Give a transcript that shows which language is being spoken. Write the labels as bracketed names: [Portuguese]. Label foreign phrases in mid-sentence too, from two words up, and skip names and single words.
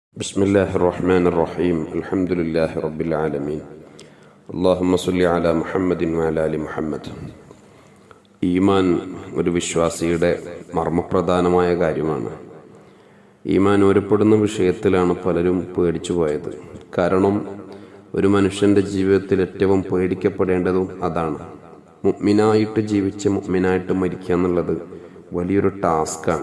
[Arabic] بسم الله الرحمن الرحيم الحمد لله رب العالمين اللهم صل على محمد وعلى آل محمد. [Malayalam] ഈമാൻ ഒരു വിശ്വാസിയുടെ മർമ്മപ്രധാനമായ കാര്യമാണ്. ഈമാൻ ഒരുപ്പെടുന്ന വിഷയത്തിലാണ് പലരും പേടിച്ചു പോയത്. കാരണം ഒരു മനുഷ്യൻ്റെ ജീവിതത്തിൽ ഏറ്റവും പേടിക്കപ്പെടേണ്ടതും അതാണ്. മുഅ്മിനായിട്ട് ജീവിച്ച് മുഅ്മിനായിട്ട് മരിക്കുക എന്നുള്ളത് വലിയൊരു ടാസ്ക്കാണ്.